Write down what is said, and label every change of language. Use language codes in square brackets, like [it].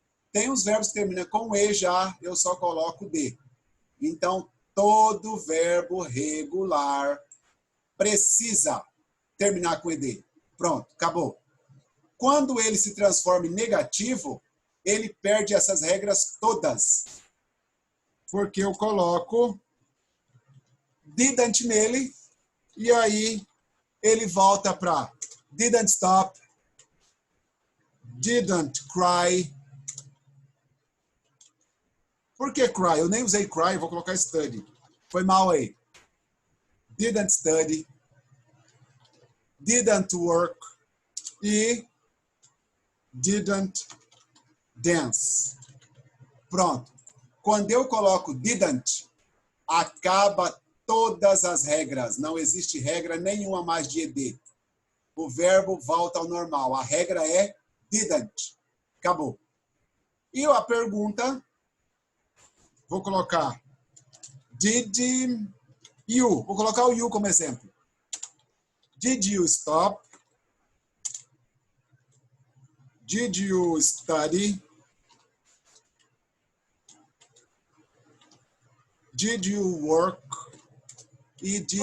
[pt] Tem os verbos que terminam com e já, eu só coloco d. Então, todo verbo regular precisa terminar com ed. Pronto, acabou. Quando ele se transforma em negativo, ele perde essas regras todas. Porque eu coloco didn't nele, e aí ele volta para [en] didn't stop, didn't cry. [pt] Por que cry? Eu nem usei cry, vou colocar study. Foi mal aí. [en] Didn't study, didn't work e didn't dance. [pt] Pronto. Quando eu coloco didn't, acaba todas as regras. Não existe regra nenhuma mais de ed. O verbo volta ao normal. A regra é didn't. Acabou. E a pergunta, vou colocar [en] did you. [pt] Vou colocar o you como exemplo. [en] Did you stop? Did you study? Did you work? E did